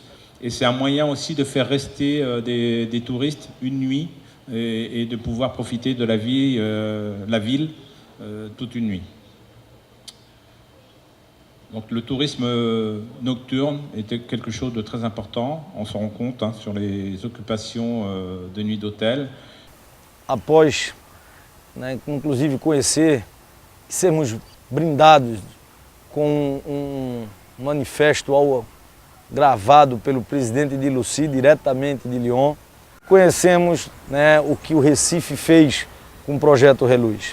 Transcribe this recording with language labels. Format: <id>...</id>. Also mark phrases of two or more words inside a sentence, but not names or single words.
<fr>Et c'est un moyen aussi de faire rester des touristes une nuit et de pouvoir profiter de la ville toute une nuit. Donc le tourisme nocturne était quelque chose de très important. On se rend compte sur les occupations de nuit d'hôtel.</fr> <pt>Após, né, inclusive conhecer e sermos brindados com um manifesto gravado pelo presidente de Lucy, diretamente de Lyon, conhecemos, né, o que o Recife fez com o projeto Reluz.</pt>